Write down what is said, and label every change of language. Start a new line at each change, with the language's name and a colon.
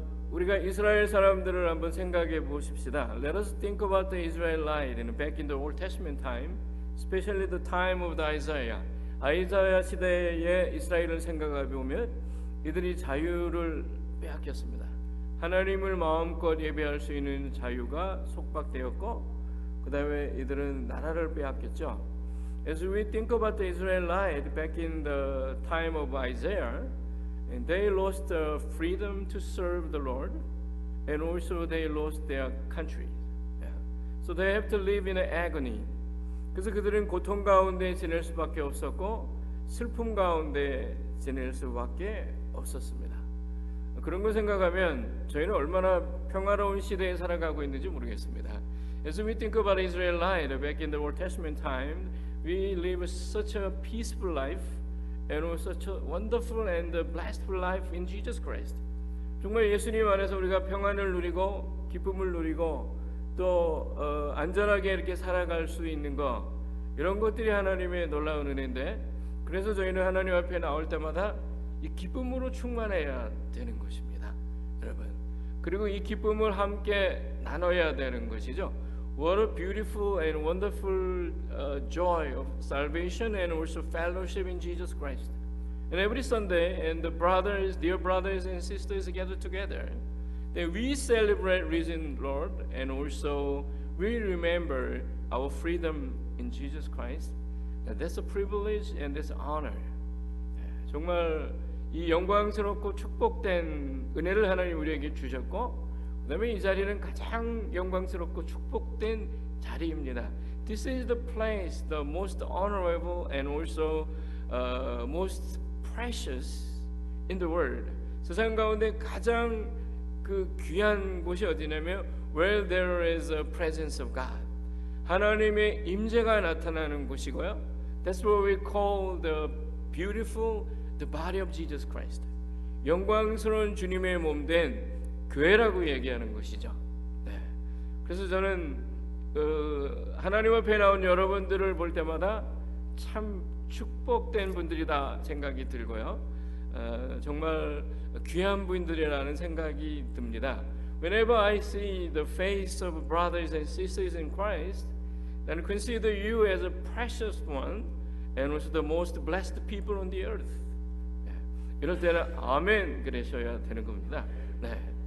Korean: 우리가 이스라엘 사람들을 한번 생각해 보십시다.
English: Let us think about the Israelites back in the Old Testament time, especially the time of the Isaiah.
Korean: 아이사야 시대의 이스라엘을 생각해 보면 이들이 자유를 빼앗겼습니다. 하나님을 마음껏 예배할 수 있는 자유가 속박되었고 그 다음에 이들은 나라를 빼앗겼죠.
English: As we think about the Israelites back in the time of Isaiah, and they lost the freedom to serve the Lord, and also they lost their country. So they have to live in agony.
Korean: 그래서 그들은 고통 가운데 지낼 수밖에 없었고 슬픔 가운데 지낼 수밖에 없었습니다. 그런 걸 생각하면 저희는 얼마나 평화로운 시대에 살아가고 있는지 모르겠습니다.
English: As we think about Israelites back in the Old Testament time, we live such a peaceful life and such a wonderful and blessed life in Jesus Christ.
Korean: 정말 예수님 안에서 우리가 평안을 누리고 기쁨을 누리고 또 안전하게 이렇게 살아갈 수 있는 것, 이런 것들이 하나님의 놀라운 은혜인데, 그래서 저희는 하나님 앞에 나올 때마다 이 기쁨으로 충만해야 되는 것입니다, 여러분. 그리고 이 기쁨을 함께 나눠야 되는 것이죠.
English: What a beautiful and wonderful joy of salvation and also fellowship in Jesus Christ. And every Sunday, and the brothers, dear brothers and sisters gather together, that we celebrate risen Lord, and also we remember our freedom in Jesus Christ. And that's a privilege and that's honor.
Korean: 정말 이 영광스럽고 축복된 은혜를 하나님 우리에게 주셨고, 그다음에 이 자리는 가장 영광스럽고 축복된 자리입니다.
English: This is the place, the most honorable and also most precious in the world.
Korean: 세상 가운데 가장 그 귀한 곳이 어디냐면
English: where there is a presence of God.
Korean: 하나님의 임재가 나타나는 곳이고요.
English: That's what we call the beautiful, the body of Jesus Christ.
Korean: 영광스러운 주님의 몸된 교회라고 얘기하는 것이죠. 네. 그래서 저는 하나님 앞에 나온 여러분들을 볼 때마다 참 축복된 분들이다 생각이 들고요. 정말 귀한 분들이라는 생각이 듭니다.
English: Whenever I see the face of brothers and sisters in Christ, and consider you as a precious one and also the most blessed people on the earth.
Korean: 네. 이럴 때는 아멘 그러셔야 되는 겁니다. 네.